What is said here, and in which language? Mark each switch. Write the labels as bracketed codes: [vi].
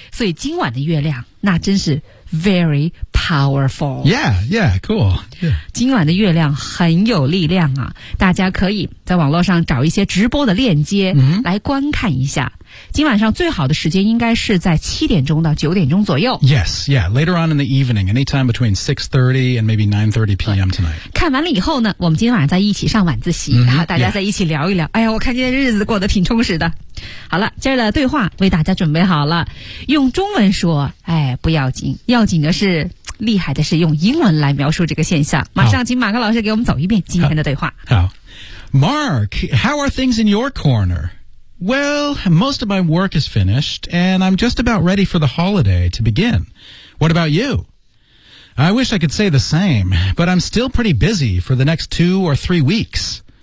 [zh] 所以今晚的月亮那真是 [en] very powerful yeah yeah cool yeah. [zh] 今晚的月亮很有力量啊大家可以在网络上找一些直播的链接、 mm-hmm. 来观看一下今晚上最好的时间应该是在七点钟到九点钟左右。 [en] Yes, yeah, later on in the evening, anytime between 6:30 and maybe 9:30 p.m. tonight. [zh] 看完了以后呢，我们今天晚上再一起上晚自习， mm-hmm, 然后大家再一起聊一聊。 Yeah. 哎呀，我看今天日子过得挺充实的。好了，今儿的对话为大家准备好了，用中文说，哎，不要紧，要紧的是厉害的是用英文来描述这个现象。马上请马克老师给我们走一遍今天的对话。 [en] 好 ，Mark, how are things in your corner? Well, most of my work is finished, and I'm just about ready for the holiday to begin. What about you? I wish I could say the same, but I'm still pretty busy for the next 2 or 3 weeks.